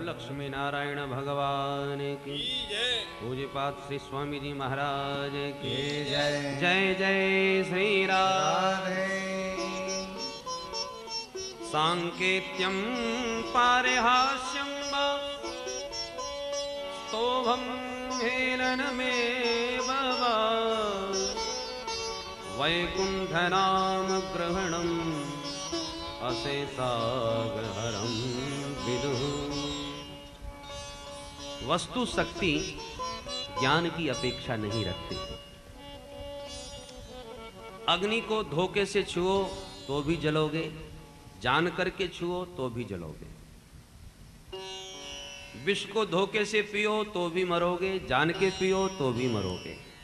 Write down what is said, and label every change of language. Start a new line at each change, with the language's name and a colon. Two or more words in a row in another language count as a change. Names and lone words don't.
Hindi: लक्ष्मी नारायण भगवान की पूज्यपाद श्री स्वामी जी महाराज की जय। जय जय श्री राधे।
Sanskrit: सांकेत्यं पारिहास्यं वा स्तोभं हेलनमेव वा वैकुंठनाम ग्रहणम् अशेषागहरं विदुः।
Hindi: वस्तु शक्ति ज्ञान की अपेक्षा नहीं रखती। अग्नि को धोखे से छुओ तो भी जलोगे, जान करके छुओ तो भी जलोगे। विष को धोखे से पियो तो भी मरोगे, जान के पियो तो भी मरोगे।